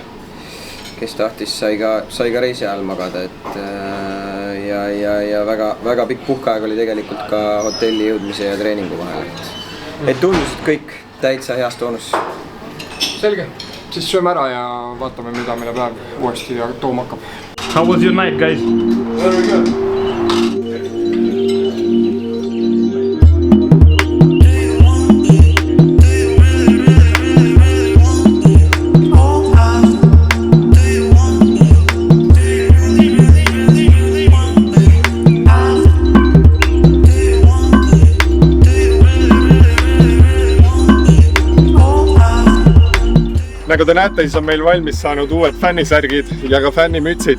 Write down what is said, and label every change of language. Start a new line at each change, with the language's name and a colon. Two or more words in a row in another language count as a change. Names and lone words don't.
Estonian: Kes tahtis, sai ka reisi ajal magada, et ja väga pikk puhkeaeg oli tegelikult ka hotelli jõudmise ja treeningu vahel. Et tundusid kõik täitsa heas toonus. Selge, siis sööme ära ja vaatame, mida meile päev uuesti tooma hakkab.
English: How was your night, guys? Very good.
Estonian: Nagu te näete, siis on meil valmis saanud uued fännisärgid ja ka fännimütsid.